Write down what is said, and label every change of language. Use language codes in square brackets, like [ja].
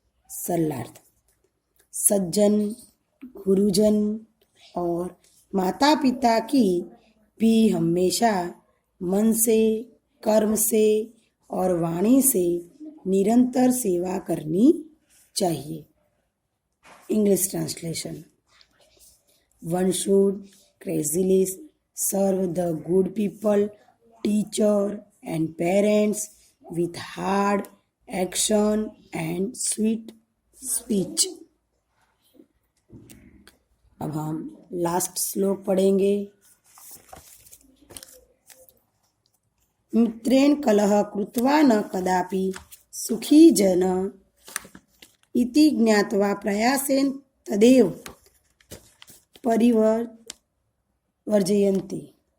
[hi] सरलार्थ, सज्जन गुरुजन और माता पिता की भी हमेशा मन से, कर्म से और वाणी से निरंतर सेवा करनी चाहिए। [en] English translation, one should crazily serve the good people, teacher and parents with hard action and sweet speech। [hi] अब हम लास्ट श्लोक पढ़ेंगे। [sa] मित्रेण कलह कृत्वा न कदापि सुखी जन इति ज्ञात्वा प्रयासेन तदेव परिवर्जयन्ति।